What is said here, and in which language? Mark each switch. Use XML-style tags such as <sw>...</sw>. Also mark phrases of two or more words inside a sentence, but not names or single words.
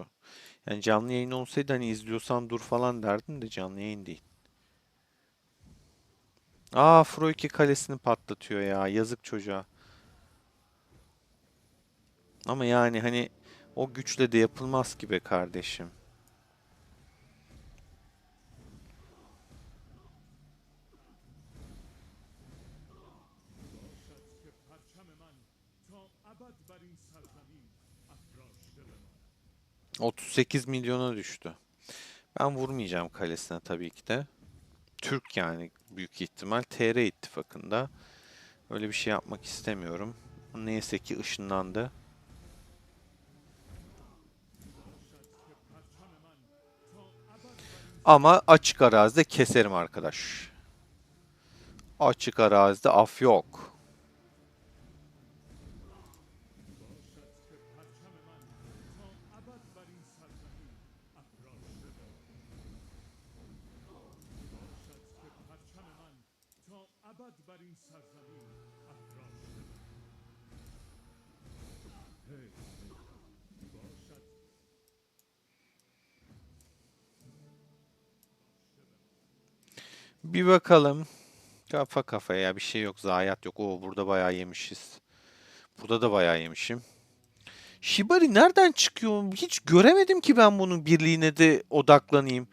<tr>Yani canlı yayın olsaydı hani izliyorsan dur falan derdim de canlı yayın değil. Aa Froiki kalesini patlatıyor ya. Yazık çocuğa. Ama yani hani o güçle de yapılmaz ki be kardeşim.</tr> <fa>باشد که پرچم من تا ابد بر این سرزمین افراشته بماند.</fa> <tr>38 milyona düştü. Ben vurmayacağım kalesine tabii ki de. Türk yani büyük ihtimal TR ittifakında. Öyle bir şey yapmak istemiyorum. Neyse ki ışınlandı.</tr> <fa>باشد که پرچم من تا ابد بر این</fa> <tr>Ama</tr> <fa>سرزمین</fa> <tr>açık arazide keserim arkadaş. Açık arazide af yok.</tr> <fa>باشد که پرچم من تا ابد بر این سرزمین افراشته بماند. باشد که پرچم من تا ابد بر این سرزمین افراشته بماند. هی هی باشد</fa> <tr>Bir bakalım. Kafa kafaya bir şey yok. Zayiat yok. Oo burada bayağı yemişiz. Burada da bayağı yemişim. Shibari nereden çıkıyor? Hiç göremedim ki ben bunun birliğine de odaklanayım.</tr>